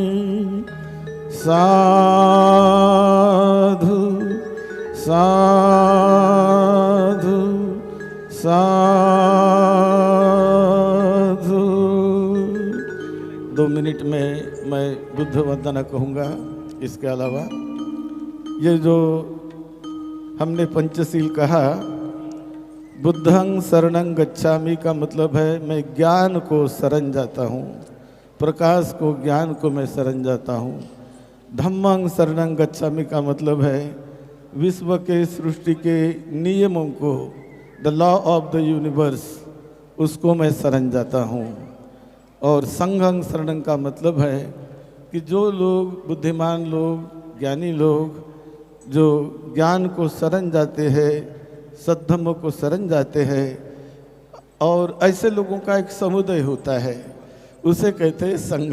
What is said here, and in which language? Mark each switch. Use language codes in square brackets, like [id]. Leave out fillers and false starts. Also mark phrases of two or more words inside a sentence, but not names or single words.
[pi] साधु साधु साधु। [hi] 2 मिनट में मैं बुद्ध वंदना कहूँगा। इसके अलावा ये जो हमने पंचशील कहा, [pi] बुद्धं शरणं गच्छामि [hi] का मतलब है मैं ज्ञान को शरण जाता हूँ, प्रकाश को ज्ञान को मैं शरण जाता हूँ। [pi] धम्मं शरणं गच्छामि [hi] का मतलब है विश्व के सृष्टि के नियमों को, [en] the law of the universe, [hi] उसको मैं शरण जाता हूँ। और [pi] संघं शरणं [hi] का मतलब है कि जो लोग बुद्धिमान लोग, ज्ञानी लोग जो ज्ञान को शरण जाते हैं, सद्धर्म को शरण जाते हैं, और ऐसे लोगों का एक समुदाय होता है, उसे कहते हैं संघ।